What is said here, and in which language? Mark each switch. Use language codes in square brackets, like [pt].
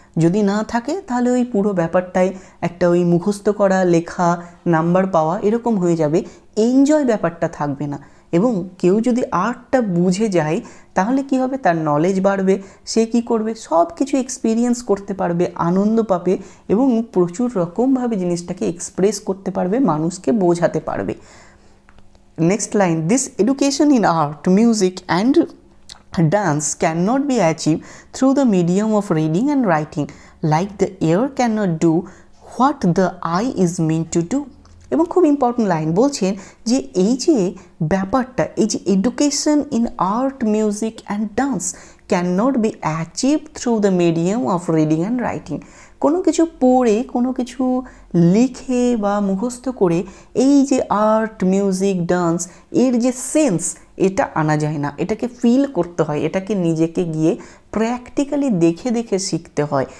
[bn] যদি না থাকে তাহলে ওই পুরো ব্যাপারটাই একটা ওই মুখস্থ করা, লেখা, নাম্বার পাওয়া, এরকম হয়ে যাবে, এনজয় ব্যাপারটা থাকবে না। এবং কেউ যদি আর্টটা বুঝে যায়, তাহলে কি হবে? তার নলেজ বাড়বে, সে কি করবে? সব কিছু এক্সপিরিয়েন্স করতে পারবে, আনন্দ পাবে, এবং প্রচুর রকমভাবে জিনিসটাকে এক্সপ্রেস করতে পারবে, মানুষকে বোঝাতে পারবে। [en] Next line, this education in art, music and dance cannot be achieved through the medium of reading and writing, like the ear cannot do what the eye is meant to do. [bn] এবং খুব important line বলছেন যে এই যে [en] ব্যাপারটা, এই যে education in art, music and dance cannot be achieve through the medium of reading and writing. [bn] কোনো কিছু পড়ে, কোনো কিছু লিখে বা মুখস্থ করে এই যে আর্ট, মিউজিক, ডান্স, এর যে সেন্স, এটা আনা যায় না, এটাকে ফিল করতে হয়, এটাকে নিজেকে গিয়ে প্র্যাকটিক্যালি দেখে দেখে শিখতে হয়।